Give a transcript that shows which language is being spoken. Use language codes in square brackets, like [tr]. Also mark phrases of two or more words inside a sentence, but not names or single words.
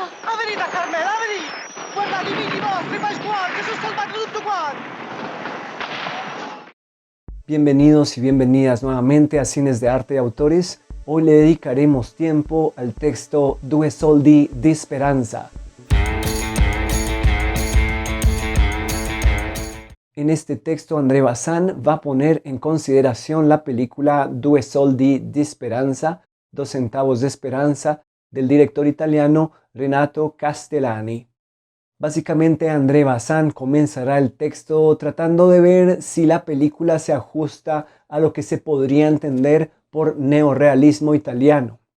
[it] Venite a Carmela, venite! Guardate i figli vostri, Pasquale, che sono salvati tutto quanto! [es] Bienvenidos y bienvenidas nuevamente a Cines de Arte y Autores. Hoy le dedicaremos tiempo al texto Due soldi di speranza. En este texto André Bazin va a poner en consideración la película Due soldi di speranza, 2 centavos de esperanza, del director italiano Renato Castellani. Básicamente André Bazin comenzará el texto tratando de ver si la película se ajusta a lo que se podría entender por neorrealismo italiano.